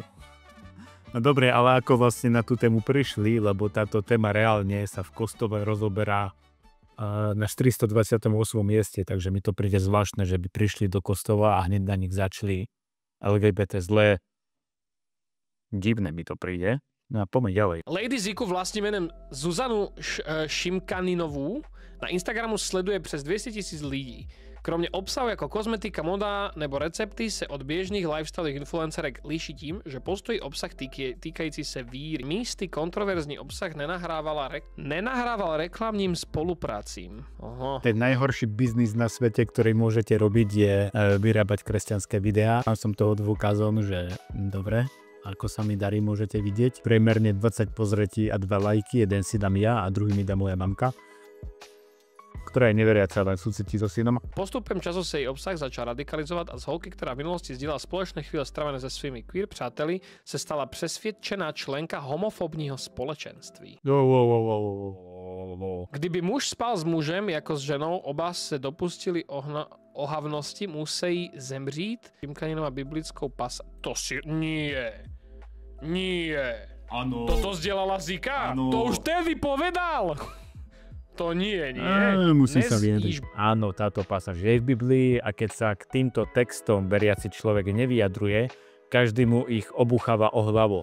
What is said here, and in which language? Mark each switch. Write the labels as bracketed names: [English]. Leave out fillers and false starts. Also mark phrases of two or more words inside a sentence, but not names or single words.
[Slovak] No dobre, ale ako vlastne na tú tému prišli, lebo táto téma reálne sa v kostole rozoberá na 428. mieste, takže mi to príde zvláštne, že by prišli do kostola a hneď na nich začali LGBT zlé. Divné mi to príde. No a poďme ďalej. [Czech] Lady Ziku vlastním menem Zuzanu Šimkaninovú na Instagramu sleduje přes 200 000 lidí. Kromě obsahu jako kozmetika, moda nebo recepty se od běžných lifestyleových influencerek liší tím, že postojí obsah týkající se víry. Místy kontroverzní obsah nenahrával reklamním spolupracím. Oho. [Slovak] Ten najhorší biznis na svete, ktorý môžete robiť, je vyrábať kresťanské videá. Mám som toho dôkazom, že dobre, ako sa mi darí, môžete vidieť. Priemerne 20 pozretí a 2 lajky, jeden si dám ja a druhý mi dá moja mamka, ktorá je neveriaca, len súcití so synom. [Czech] Postupem času se její obsah začal radikalizovat a z holky, která v minulosti sdílela společné chvíle strávené se svými queer přáteli, se stala přesvědčená členka homofobního společenství. Kdyby muž spal s mužem jako s ženou, oba se dopustili ohavnosti, musí zemřít. Šimkaninova biblickou pas... To si... Nie. [Slovak] Áno. Toto sdielala Zika? Áno. To už tedy povedal. To nie. Musím sa vyjadriť. Áno, táto pasáž je v Biblii a keď sa k týmto textom veriaci človek nevyjadruje, každý mu ich obucháva o hlavu.